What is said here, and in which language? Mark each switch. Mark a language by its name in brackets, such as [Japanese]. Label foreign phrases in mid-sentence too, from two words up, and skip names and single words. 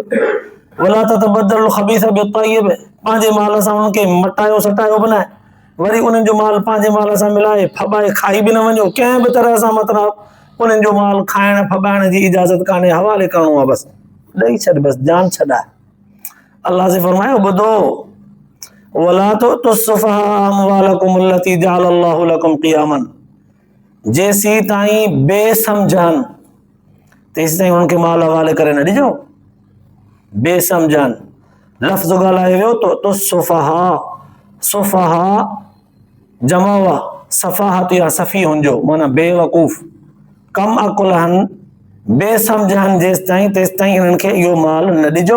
[Arabic] ولا تتبدلوا الخبيث بالطيب, [Sindhi] पंहिंजे माल सां उन्हनि खे मटायो सटायो बि न, वरी उन्हनि जो माल पंहिंजे माल सां मिलाए फॿाए खाई बि न वञो. कंहिं बि तरह सां मतिलबु उन्हनि जो माल खाइण फॿाइण जी इजाज़त कान्हे, हवाले करिणो आहे बसि, ॾेई छॾ बसि, जान छॾाए. अल्लाह से फरमायो ॿुधो [Arabic] ولا تؤتوا السفهاء أموالكم التي جعل الله لكم قياما, [Sindhi] जेसीं ताईं बेसमझनि तेसीं ताईं उन्हनि खे माल हवाले करे न ॾिजो. बेसमझनि लफ़्ज़ ॻाल्हायो वियो तो सुफ़हा, सुफ़हा जमा हुआ सफ़ाहत या सफ़ी हुनजो माना बेवकूफ़ कम अकुल हन बेसमझनि जेसि ताईं तेसि ताईं इन्हनि खे इहो माल न ॾिजो.